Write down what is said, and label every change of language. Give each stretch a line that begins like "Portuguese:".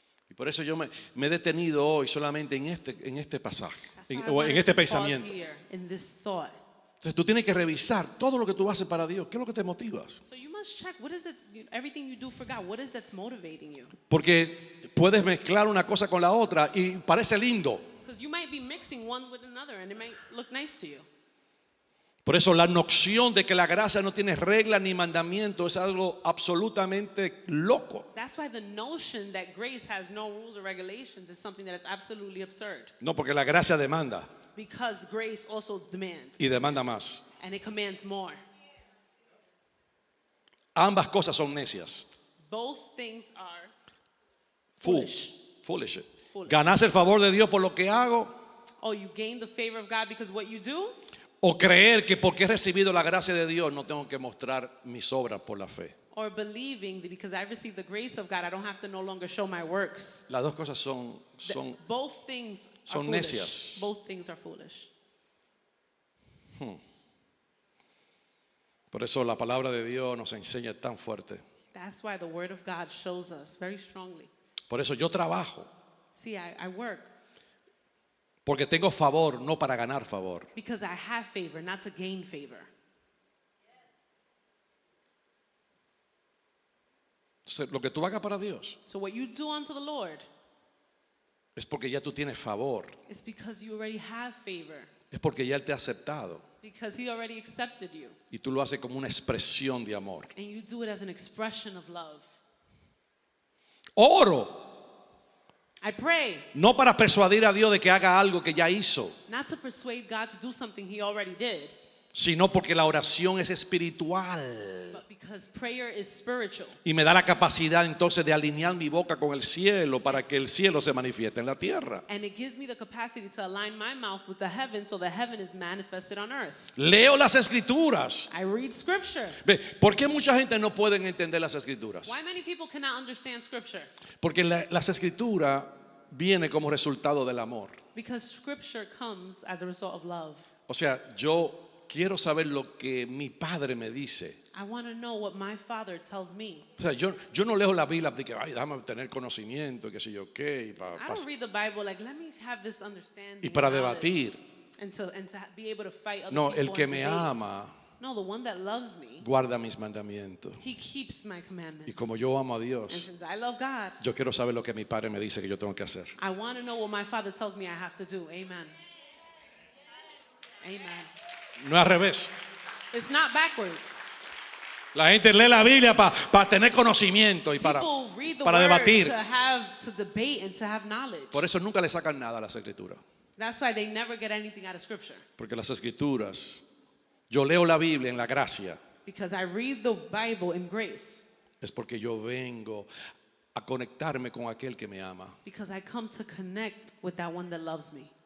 Spanish: Y por eso yo me he detenido hoy solamente en este pasaje,
English: That's why I
Spanish: o
English: wanted
Spanish: en este
English: to pause
Spanish: pensamiento.
English: here in this thought.
Spanish: Entonces tú tienes que revisar todo lo que tú haces para Dios. ¿Qué es lo que te motiva?
English: So you must check what is it, everything you do for God, what is that's motivating you?
Spanish: Porque puedes mezclar una cosa con la otra y parece lindo.
English: Because you might be mixing one with another and it might look nice to you.
Spanish: Por eso la noción de que la gracia no tiene regla ni mandamiento es algo absolutamente loco.
English: That's why the notion that grace has no rules or regulations is something that is absolutely absurd.
Spanish: No, porque la gracia demanda
English: Because grace also demands.
Spanish: y demanda más.
English: And it commands more.
Spanish: Ambas cosas son necias.
English: Both things are Foolish. Foolish.
Spanish: ¿Ganas el favor de Dios por lo que hago?
English: Oh, you gain the favor of God because what you do?
Spanish: ¿O creer que porque he recibido la gracia de Dios no tengo que mostrar mis obras por la fe?
English: Or believing that because I received the grace of God, I don't have to no longer show my works.
Spanish: Las dos cosas son
English: Both things are
Spanish: son
English: foolish.
Spanish: necias.
English: Both things are foolish.
Spanish: Por eso la palabra de Dios nos enseña tan fuerte.
English: That's why the word of God shows us very strongly.
Spanish: Por eso yo trabajo,
English: See, I work
Spanish: porque tengo favor, no para ganar favor.
English: because I have favor, not to gain favor.
Spanish: Entonces, lo que tú hagas para Dios
English: So what you do unto the Lord
Spanish: es porque ya tú tienes favor,
English: is because you already have favor,
Spanish: es porque ya Él te ha aceptado
English: because He already accepted you,
Spanish: y tú lo haces como una expresión de amor.
English: and you do it as an expression of love.
Spanish: Oro,
English: I pray
Spanish: no para persuadir a Dios de que haga algo que ya hizo,
English: not to persuade God to do something He already did,
Spanish: sino porque la oración es espiritual
English: but because prayer is spiritual.
Spanish: y me da la capacidad entonces de alinear mi boca con el cielo para que el cielo se manifieste en la tierra.
English: And it gives me the capacity to align my mouth with the heaven so the heaven is manifested on earth.
Spanish: Leo las escrituras.
English: I read scripture.
Spanish: Ve, ¿por qué mucha gente no puede entender las escrituras?
English: Why many people cannot understand scripture?
Spanish: Porque las escrituras vienen como resultado del amor.
English: Because scripture comes as a result of love.
Spanish: O sea, yo quiero saber lo que mi padre me dice.
English: I want to know what my father tells me.
Spanish: O sea, yo no leo la Biblia de que, ay, déjame tener conocimiento, qué sé yo qué,
English: I don't read the Bible like, let me have this understanding.
Spanish: y para
English: and knowledge,
Spanish: debatir.
English: And to be able to fight other
Spanish: No,
English: people
Spanish: el que
English: and
Spanish: me
English: debate.
Spanish: ama
English: No, the one that loves me,
Spanish: guarda mis mandamientos.
English: he keeps my commandments.
Spanish: Y como yo amo a
English: And
Spanish: Dios,
English: since I love God,
Spanish: yo quiero saber lo que mi padre me dice que yo tengo que hacer.
English: I want to know what my father tells me I have to do. Amen. Amen.
Spanish: No es al revés.
English: It's not backwards.
Spanish: La gente lee la Biblia para tener conocimiento y para
English: People read the
Spanish: para
English: word
Spanish: debatir.
English: to debate and to have knowledge.
Spanish: Por eso nunca le sacan nada a las escrituras.
English: That's why they never get anything out of scripture.
Spanish: Porque las escrituras, yo leo la Biblia en la gracia,
English: Because I read the Bible in grace.
Spanish: es porque yo vengo a conectarme con aquel que me ama
English: Because I come to connect with that one that loves me.